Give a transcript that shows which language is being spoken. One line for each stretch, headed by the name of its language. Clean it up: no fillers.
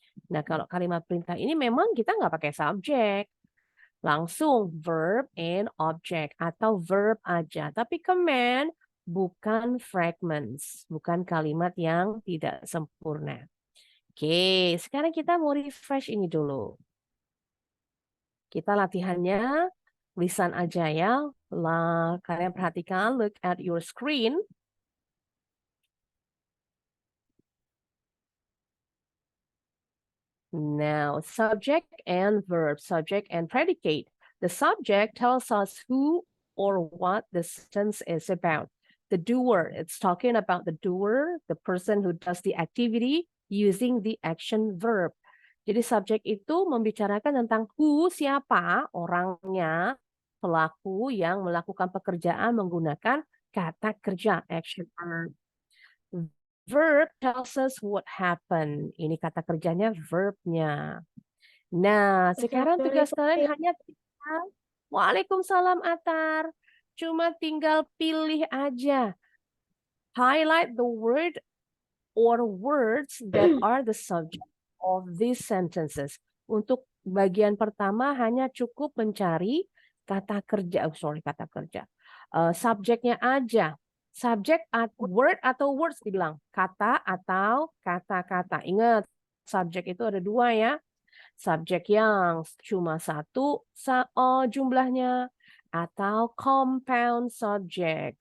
Indonesian: Nah, kalau kalimat perintah ini memang kita nggak pakai subjek. Langsung verb and object atau verb aja. Tapi command bukan fragments, bukan kalimat yang tidak sempurna. Oke, sekarang kita mau refresh ini dulu. Kita latihannya lisan aja ya. Kalian perhatikan,
English: look at your screen. Now, subject and verb, subject and predicate. The subject tells us who or what the sentence is about. The doer, it's talking about the doer, the person who does the activity using the action verb.
Indonesian: Jadi subjek itu membicarakan tentang who, siapa, orangnya, pelaku yang melakukan pekerjaan menggunakan kata kerja, action verb.
English: Verb tells us what happened.
Indonesian: Ini kata kerjanya verbnya. Nah, sekarang tugas kalian
Arabic: Assalamualaikum.
Indonesian: hanya tinggal Waalaikumsalam Atar. Cuma tinggal pilih aja.
English: Highlight the word or words that are the subject of these sentences.
Indonesian: Untuk bagian pertama hanya cukup mencari kata kerja, kata kerja. Subjeknya aja. Subject word atau words dibilang. Kata atau kata-kata. Ingat, subjek itu ada dua ya. Subjek yang cuma satu jumlahnya atau compound subject.